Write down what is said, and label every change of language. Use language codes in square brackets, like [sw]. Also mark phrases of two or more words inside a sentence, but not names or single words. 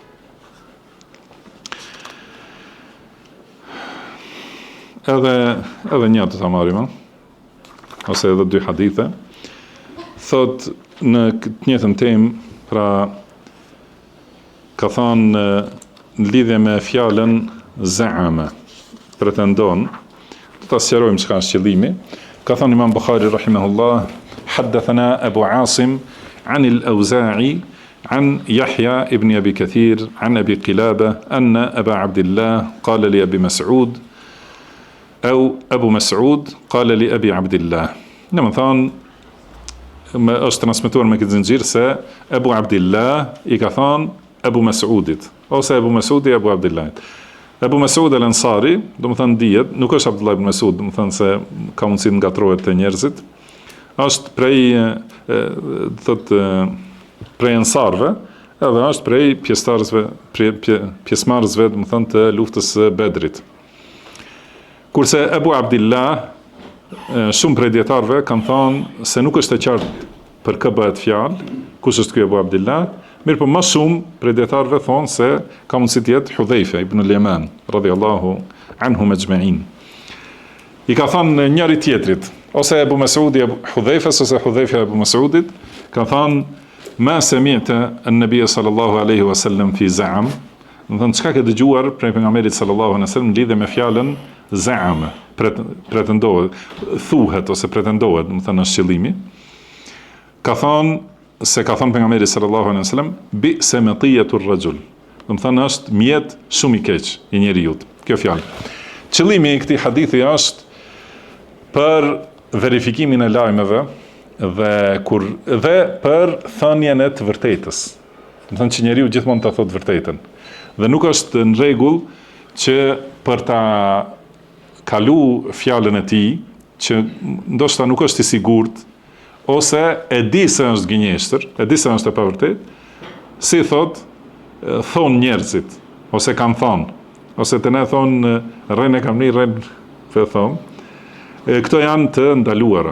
[sq] Edhe një të ta marrim, ose edhe dy hadithe. Thot në këtë njëjtën temë, pra ka thënë në lidhje me fjalën za'ama, pretendon, do ta sqarojmë çka është qëllimi. Ka thënë [ar] الإمام البخاري رحمه الله حدثنا أبو عاصم عن الأوزاعي عن يحيى بن أبي كثير عن أبي قلابة أن أبا عبد الله قال لأبي مسعود أو أبو مسعود قال لأبي عبد الله. [sq] Në më thonë, është transmetuar me këtë zinxhir se Abu Abdillah i ka thonë Abu Mas'udit, ose Abu Mas'udi Abu Abdillahit. Abu Mas'ud al-Ansari, do të thënë dihet, nuk është Abdullah ibn Mas'ud, do të thënë se ka mundësi të ngatrohet te njerëzit. Është prej ansarëve, edhe është prej pjesëmarrësve, do të thënë të luftës së Bedrit. Kurse Abu Abdillah, shumë prej dietarëve kanë thënë se nuk është e qartë për kë bëhet fjalë, kush është ky Abu Abdillah. Mirë po më shumë prej dietarëve thonë se ka mundësi të jetë Hudhaifa ibn al-Yaman [ar] رضي الله عنهم أجمعين. [sq] I ka thënë njëri tjetrit, ose Abu Mas'udi Hudhaifas ose Hudhaifa Abu Mas'udit, ka thënë [ar] ما سمعت النبي صلى الله عليه وسلم في زعم. [sq] Do të thonë çka ke dëgjuar prej pejgamberit [ar] صلى الله عليه وسلم [sq] lidhe me fjalën za'ama, pretendohet, thuhet ose pretendohet, do të thënë është qëllimi. Ka thënë pejgamberi [ar] صلى الله عليه وسلم بئس مطية الرجل. [sq] Do të thënë është mjet shumë i keq i njeriu. Kjo fjalë. Qëllimi i këtij hadithi është për verifikimin e lajmeve dhe për thënien e të vërtetës. Do të thënë që njeriu gjithmonë ta thotë vërtetën. Dhe nuk është në rregull që për ta kalu fjalën e tij, që ndoshta nuk është i sigurt, ose e di se është gënjeshtër, e di se është e pavërtet, si thonë njerëzit, ose kanë thonë, ose të ne thonë, rrën e kam një, rrën për thonë, këto janë të ndaluara.